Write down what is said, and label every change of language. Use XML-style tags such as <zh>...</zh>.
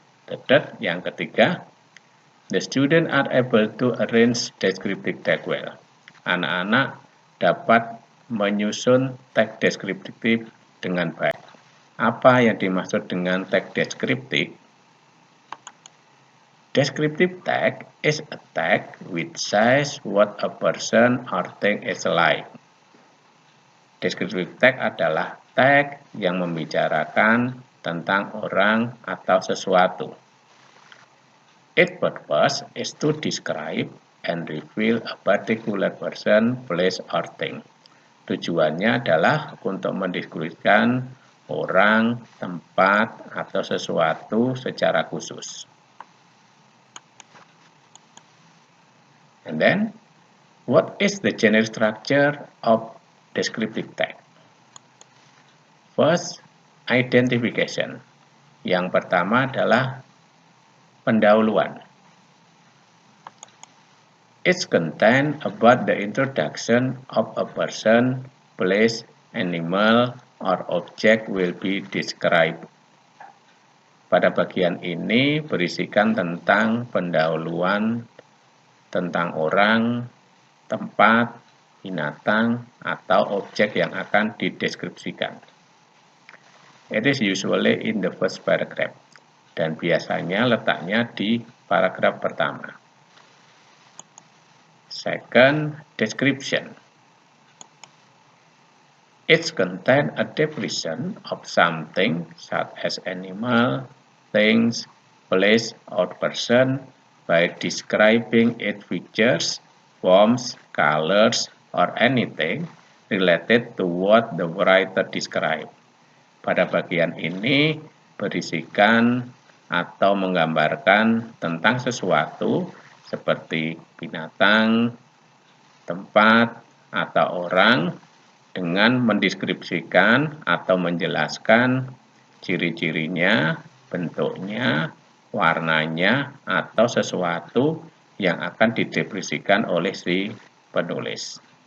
<en>The third,</en> <id>yang ketiga,</id> <en>the student are able to arrange descriptive text well.</en> <id>Anak-anak dapat menyusun teks deskriptif dengan baik. Apa yang dimaksud dengan teks deskriptif?</id> <en>Descriptive text is a text which says what a person or thing is like.</en> <id>Descriptive text adalah teks yang membicarakan tentang orang atau sesuatu.</id> <en>Its purpose is to describe and reveal a particular person, place, or thing.</en> <id>Tujuannya adalah untuk mendeskripsikan orang, tempat, atau sesuatu secara khusus.</id> <en>And then, what is the general structure of descriptive text? First, identification.</en> <id>Yang pertama adalah pendahuluan.</id> <en>Its content about the introduction of a person, place, animal, or object will be described.</en> <id>Pada bagian ini berisikan tentang pendahuluan tentang orang, tempat, binatang, atau objek yang akan dideskripsikan.</id> <en>It is usually in the first paragraph,</en> <id>dan biasanya letaknya di paragraf pertama.</id> <en>Second, description. It contains a definition of something such as animal, things, place, or person by describing its features, forms, colors, or anything related to what the writer described.</en> <id>Pada bagian ini berisikan atau menggambarkan tentang sesuatu seperti binatang, tempat, atau orang dengan mendeskripsikan atau menjelaskan ciri-cirinya, bentuknya, warnanya, atau sesuatu yang akan dideskripsikan oleh si penulis.</id>